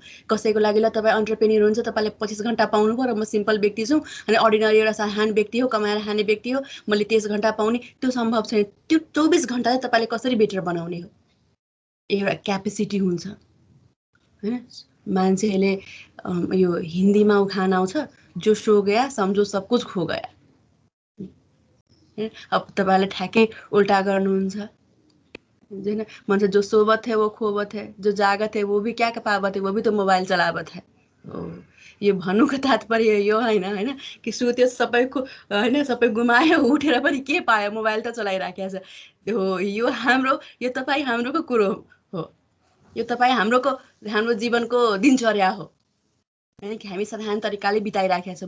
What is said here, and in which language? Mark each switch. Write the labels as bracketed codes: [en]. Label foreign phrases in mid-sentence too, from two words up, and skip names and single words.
[ne] कसैको लागि ल तपाई एन्टरप्रेन्योर हुन्छ, तपाईले 25 घण्टा पाउनु भयो र म सिम्पल व्यक्ति छु अनि अर्डिनरी एउटा साधारण व्यक्ति हो, कमाएर खाने व्यक्ति हो, मैले 23 घण्टा पाउने, त्यो सम्भव छैन। त्यो 24 घण्टा चाहिँ तपाईले कसरी बेटर बनाउने हो, एउटा क्यापेसिटी हुन्छ हैन। मान्छेले यो हिन्दीमा उखान आउँछ, [hi] जो सो गया समझो सब कुछ खो गया। [ne] अब तपाईले ठ्याक्कै उल्टा गर्नुहुन्छ हैन। [hi] मान्छे जो सोबत है वो खोबत है, जो जागत है वो भी क्या पावत है, वो भी तो मोबाइल चलावत है। [ne] यो भन्नुको तात्पर्य यो हैन कि सुत्यो सबैको हैन, सबै गुमायो, उठेर पनि के पायो, मोबाइल त चलाइराखेको छ। यो हाम्रो, यो तपाई हाम्रोको कुरो हो, यो तपाई हाम्रो जीवनको दिनचर्या हो हैन कि हामी साधारण तरिकाले बिताइराखेका छौँ।